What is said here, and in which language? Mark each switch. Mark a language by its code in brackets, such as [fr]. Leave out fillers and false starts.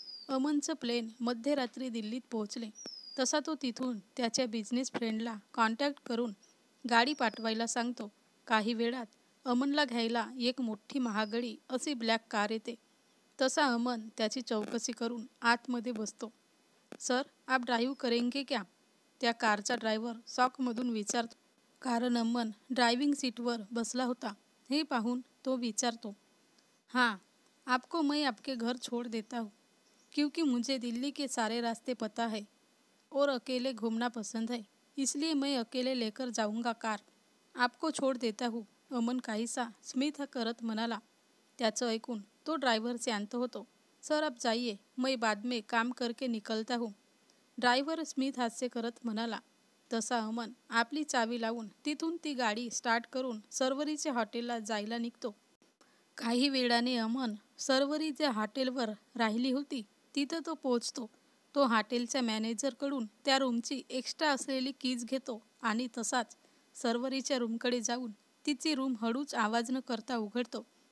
[mr] अमनचं plain मध्यरात्री दिल्लीत पोहोचले तसा तो तिथून त्याच्या बिझनेस फ्रेंडला कॉन्टॅक्ट करून गाडी पाठवायला सांगतो. काही वेळात अमनला घ्यायला एक मोठी महागडी अशी ब्लॅक कार येते. तसा अमन त्याची चौकशी करून आतमध्ये बसतो. [hi] सर, आप ड्राईव्ह करेंगे क्या? [mr] त्या कारचा ड्रायव्हर शॉकमधून विचारतो. कारण अमन ड्रायव्हिंग सीटवर बसला होता हे पाहून तो विचारतो, [hi] हाँ, आपको मैं आपके घर छोड़ देता हूँ क्योंकि मुझे दिल्ली के सारे रास्ते पता है और अकेले घूमना पसंद है, इसलिए मैं अकेले लेकर जाऊंगा कार. आपको छोड़ देता हूँ, [mr] अमन काहीसा स्मित करत म्हणाला. त्याचं ऐकून तो ड्रायव्हर शांत होतो. [hi] सर, आप जाइए, मैं बाद में काम करके निकलता हूँ, [mr] ड्रायव्हर स्मित हास्य करत म्हणाला. तसा अमन आपली चावी लावून तिथून ती गाडी स्टार्ट करून सर्वरीच्या हॉटेलला जायला निघतो. काही वेळाने अमन सर्वरी ज्या हॉटेलवर राहिली होती तिथं तो पोहोचतो. तो हॉटेलच्या मॅनेजरकडून त्या रूमची एक्स्ट्रा असलेली कीज घेतो आणि तसाच सर्वरीच्या रूमकडे जाऊन तिची रूम हळूच आवाज न करता उघडतो.